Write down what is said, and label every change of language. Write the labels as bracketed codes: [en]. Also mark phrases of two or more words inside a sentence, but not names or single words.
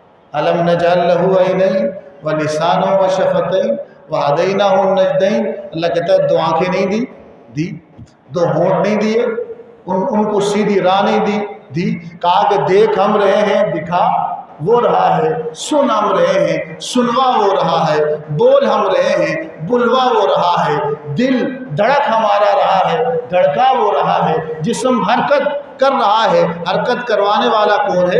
[ar] ألم نجعل له عينين و لسانا و شفتين و هديناه النجدين. [hi] अल्लाह कहता है 2 आँखें नहीं दी, 2 होंठ नहीं दिए, उनको सीधी राह नहीं दी। कहा कि देख हम रहे हैं, दिखा वो रहा है, सुन हम रहे हैं, सुनवा वो रहा है, बोल हम रहे हैं, बुलवा वो रहा है, दिल धड़क हमारा रहा है, धड़का वो रहा है, जिस्म हरकत कर रहा है, हरकत करवाने वाला कौन है?